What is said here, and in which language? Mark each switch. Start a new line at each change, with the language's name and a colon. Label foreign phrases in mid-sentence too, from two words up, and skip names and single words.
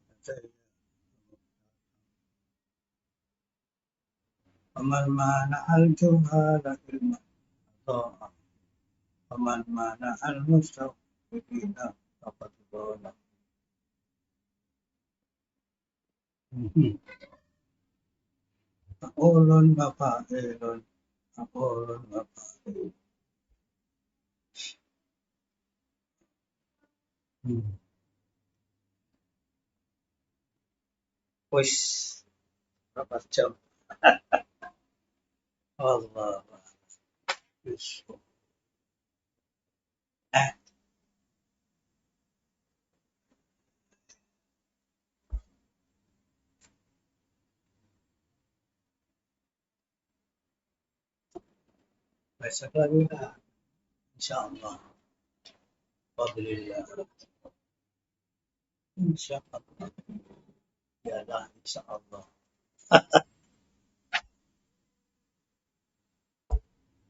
Arabic: ومن مانع الجهال علما أضاء ومن مانع المستوفين فقد ظلم. مقول وفاعل مقول وفاعل.
Javanese: Wis
Indonesian: berapa jam? Allah. Wis. Besok lagi lah.
Arabic: إن شاء الله. فضل الله.
Indonesian: Insyaallah. Ya lah, insyaallah.